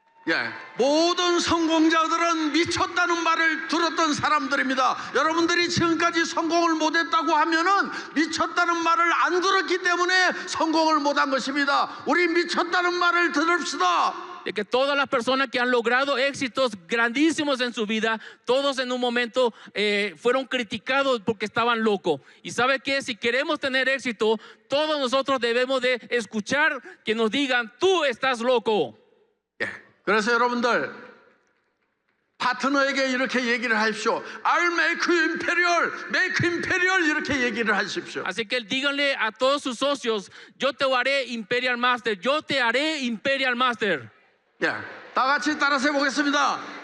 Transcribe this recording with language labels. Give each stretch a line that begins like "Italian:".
Korean: 예, 모든 성공자들은 미쳤다는 말을 들었던 사람들입니다. 여러분들이 지금까지 성공을 못했다고 하면은 미쳤다는 말을 안 들었기 때문에 성공을 못한 것입니다. 우리 미쳤다는 말을 들읍시다.
Spanish: De que todas las personas que han logrado éxitos grandísimos en su vida, todos en un momento fueron criticados porque estaban locos. Y ¿sabe qué? Si queremos tener éxito, todos nosotros debemos de escuchar que nos digan, tú estás loco.
Korean: 예, 그래서 여러분들 파트너에게 이렇게 얘기를 하십시오.
English: I'll make you imperial, make you imperial
Korean: 이렇게 얘기를 하십시오.
Spanish: Así que díganle a todos sus socios, yo te haré Imperial Master, yo te haré Imperial Master.
Korean: 예, 다 같이 따라서 해보겠습니다.